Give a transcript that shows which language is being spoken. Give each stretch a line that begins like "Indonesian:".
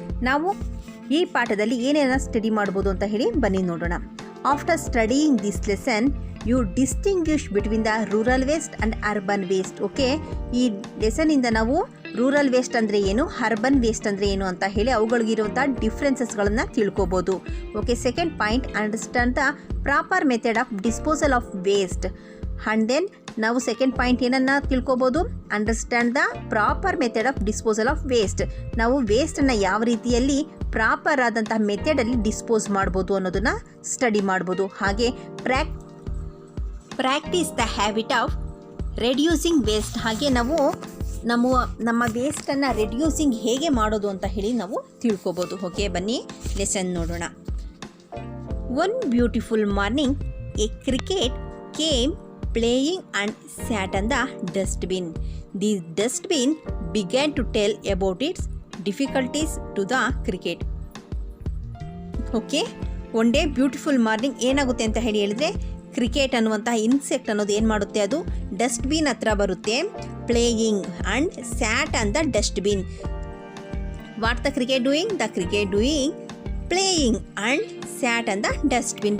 Kannada: ನಾವು ಈ ಪಾಠದಲ್ಲಿ ಏನೇನ ಸ್ಟಡಿ ಮಾಡ್ಬೋದು ಅಂತ ಬನ್ನಿ ನೋಡೋಣ.
English: After studying this lesson, you distinguish between the rural waste and urban waste.
Kannada: Okay, ಈ ಲೆಸನಿಂದ ನಾವು ರೂರಲ್ ವೇಸ್ಟ್ ಅಂದರೆ ಏನು, ಅರ್ಬನ್ ವೇಸ್ಟ್ ಅಂದರೆ ಏನು ಅಂತ ಅವುಗಳಿಗಿರುವಂಥ ಡಿಫ್ರೆನ್ಸಸ್ಗಳನ್ನು ತಿಳ್ಕೊಬೋದು.
English: Okay, second point, understand the proper method of disposal of waste.
Kannada: And then ನಾವು second point ಏನನ್ನು ತಿಳ್ಕೊಬೋದು?
English: Understand the proper method of disposal of waste.
Kannada: ನಾವು ವೇಸ್ಟನ್ನು ಯಾವ ರೀತಿಯಲ್ಲಿ ಪ್ರಾಪರ್ ಆದಂತಹ ಮೆಥಡಲ್ಲಿ ಡಿಸ್ಪೋಸ್ ಮಾಡ್ಬೋದು ಅನ್ನೋದನ್ನು ಸ್ಟಡಿ ಮಾಡ್ಬೋದು.
English: ಹಾಗೆ practise the habit of reducing waste.
Kannada: ಹಾಗೆ ನಾವು ನಮ್ಮ ವೇಸ್ಟನ್ನು ರೆಡ್ಯೂಸಿಂಗ್ ಹೇಗೆ ಮಾಡೋದು ಅಂತ ನಾವು ತಿಳ್ಕೊಬೋದು.
English: okay,
Kannada: ಬನ್ನಿ ಲೆಸನ್ ನೋಡೋಣ.
English: One beautiful morning a cricket came playing and sat on the dustbin. The dustbin began to tell about its difficulties to the cricket.
Kannada: Okay, one day beautiful morning ಏನಾಗುತ್ತೆ ಅಂತ ಹೇಳಿದರೆ, ಕ್ರಿಕೆಟ್ ಅನ್ನುವಂತಹ insect ಅನ್ನೋದು ಏನು ಮಾಡುತ್ತೆ, ಅದು dustbin ಹತ್ರ ಬರುತ್ತೆ.
English: Playing and sat on the dustbin. What the cricket doing? The cricket doing playing and sat on the dustbin.